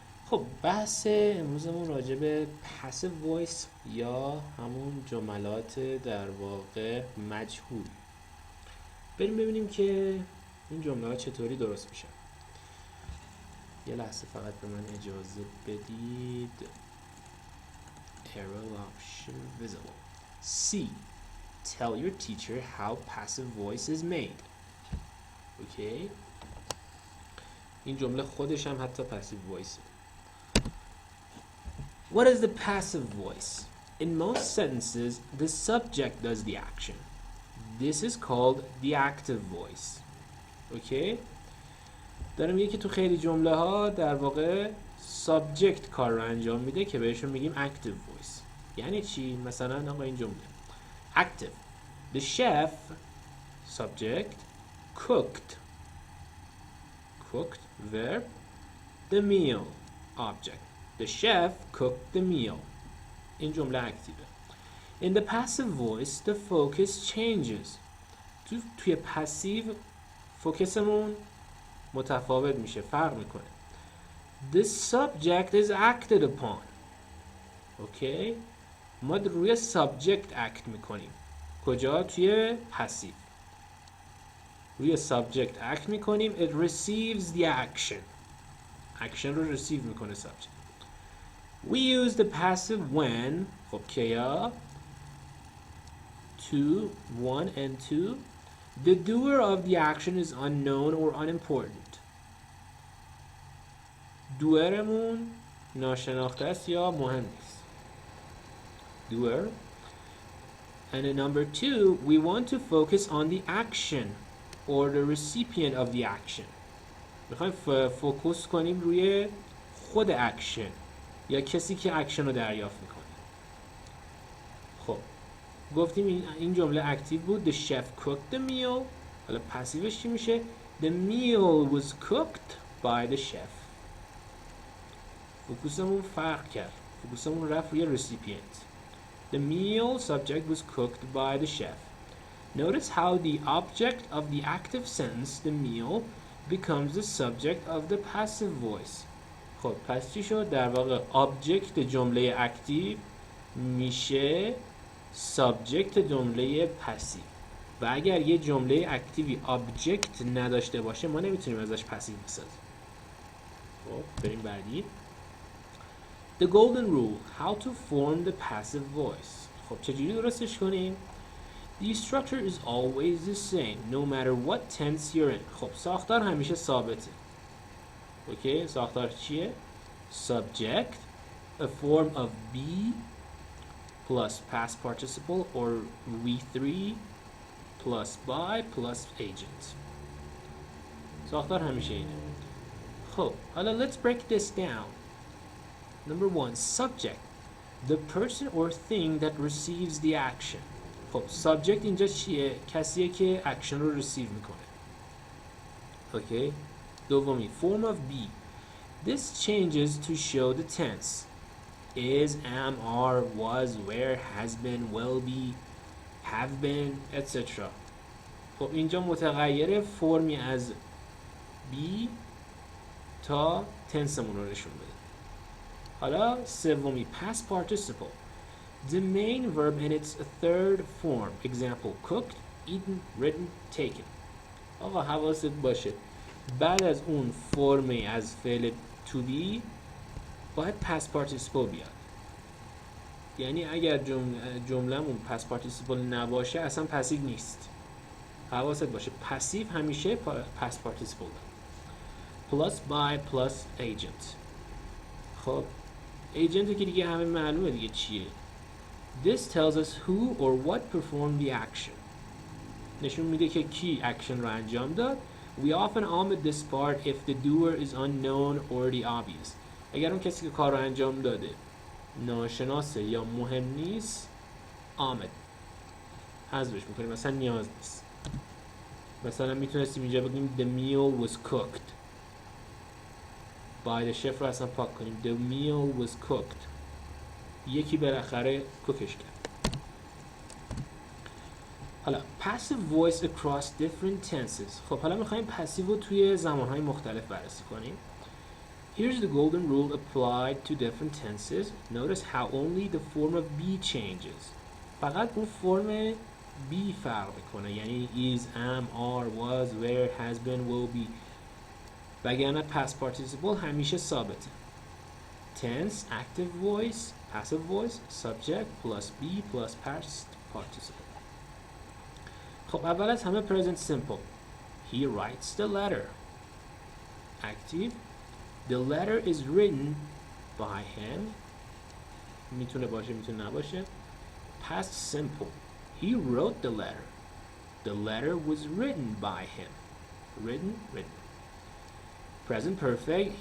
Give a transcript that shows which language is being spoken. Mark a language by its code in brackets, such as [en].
[fa] خب بحث امروزمون راجع به پسیو وایس یا همون جملات در واقع مجهول. بریم ببینیم که این جمله ها چطوری درست میشن. یه لحظه فقط به من اجازه بدید. [en] Arrow option visible. C. Tell your teacher how passive voice is made. Okay. [fa] این جمله خودش هم حتی passive voice. [en] What is the passive voice? In most sentences, the subject does the action. This is called the active voice. Okay. [fa] داره میگه که تو خیلی جمله ها در واقع subject کار رو انجام میده که بهشون میگیم active voice. یعنی چی؟ مثلا آقا این جمله active. [en] The chef subject cooked verb the meal object. The chef cooked the meal. [fa] این جمله اکتیوه. [en] In the passive voice the focus changes. [fa] توی پسیو فوکسمون متفاوت میشه، فرق میکنه. [en] The subject is acted upon. Okay. [fa] ما روی subject اکت میکنیم. کجا؟ توی پسیو. روی subject اکت میکنیم. [en] It receives the action. action رو receive میکنه subject. We use the passive when. [fa] خب کیا؟ to, one and two. [en] The doer of the action is unknown or unimportant. [fa] دوئرمون ناشناخته است یا مهم نیست. [en] doer. And in number two, we want to focus on the action or the recipient of the action. [fa] میخوایم فوکوس کنیم روی خود اکشن یا کسی که اکشن رو دریافت میکنه. خب گفتیم این جمله اکتیو بود. [en] The chef cooked the meal. [fa] حالا پسیوش چی میشه؟ [en] The meal was cooked by the chef. [fa] فوکوسمون فرق کرد. فوکوسمون رفت روی recipient. [en] The meal subject was cooked by the chef. Notice how the object of the active sentence, the meal, becomes the subject of the passive voice. [fa] خب پس چی شد؟ در واقع object جمله اکتیو میشه subject جمله پسیو. و اگر یه جمله اکتیوی object نداشته باشه ما نمیتونیم ازش پسیو بسازیم. خب بریم بعدی. [en] The golden rule, how to form the passive voice. [fa] خب چجوری درستش کنیم؟ [en] The structure is always the same, no matter what tense you're in. [fa] خب ساختار همیشه ثابته. اوکی، ساختار چیه؟ [en] Subject, a form of be plus past participle or we3 plus by plus agent. [fa] ساختار همیشه اینه. [en] خب حالا let's break this down. Number one, subject, the person or thing that receives the action. [fa] خب subject اینجا چیه؟ کسیه که action رو receive میکنه. اوکی. [en] دومی form of be. This changes to show the tense. Is, am, are, was, were, has been, will be, have been, etc. [fa] خب اینجا متغیر فرمی از be تا تنسمون رو نشون بده. [en] حالا سومی past participle. The main verb in its third form. Example, cooked, eaten, written, taken. [fa] آقا حواست باشه بعد از اون فرمی از فعل to be باید past participle بیاد. یعنی اگر جمله‌مون past participle نباشه اصلا پسیو نیست. حواست باشه پسیو همیشه past participle plus by plus agent. خب agent که دیگه همه معلومه دیگه چیه. [en] This tells us who or what performed the action. [fa] نشون میده که کی action رو انجام داد. [en] We often omit this part if the doer is unknown or the obvious. [fa] اگر اون کسی که کار رو انجام داده ناشناسه یا مهم نیست omit حذفش میکنیم، مثلا نیاز نیست. مثلا میتونستیم اینجا بگیم [en] the meal was cooked by the chef [fa] رو اصلا پاک کنیم. [en] The meal was cooked. [fa] یکی بالاخره کوکش کرد. [en] حالا passive voice across different tenses. [fa] خب حالا میخوایم passive رو توی زمانهای مختلف بررسی کنیم. [en] Here's the golden rule applied to different tenses. Notice how only the form of be changes. [fa] فقط اون فرم be فرق میکنه، یعنی is, am, are, was, were, has been, will be. وگرنه past participle همیشه ثابته. [en] Tense, active voice, passive voice, subject plus be plus past participle. [fa] خب اول از همه present simple. [en] He writes the letter. Active. The letter is written by him. [fa] میتونه باشه میتونه نباشه. [en] Past simple. He wrote the letter. The letter was written by him. Written. Present perfect.